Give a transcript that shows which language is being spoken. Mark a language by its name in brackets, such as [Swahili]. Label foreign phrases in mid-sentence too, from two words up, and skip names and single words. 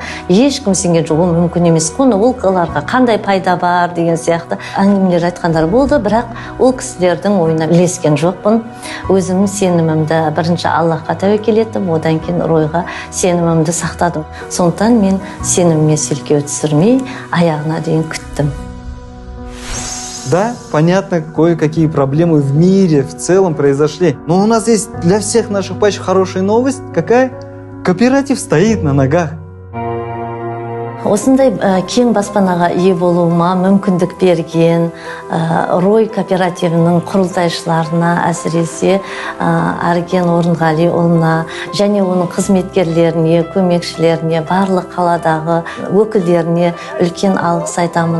[Kazakh] Ешкім сенген жоқ, ол мүмкін емес. Оларға қандай пайда бар деген сияқты әңгімелер айтқандар болды, бірақ ол кісілердің ойына ілескен жоқпын. Өзім сенімімді бірінші Аллахқа тәуекел еттім, одан кейін Ройға сенімімді сақтадым. Сондықтан мен сеніміме селкеу түсірмей, аяғына дейін күттім. [Russian] Да, понятно, кое-какие проблемы в мире в целом произошли. Но у нас есть для всех наших пачек хорошая новость. Какая? Кооператив стоит на ногах. [Kazakh] Осындай кең баспанаға ие болуыма мүмкіндік берген Рой кооперативінің құрылтайшыларына, әсіресе Арген Орынғалиұлына және оның қызметкерлеріне, көмекшілеріне, барлық қаладағы өкілдеріне үлкен алғыс айтамын.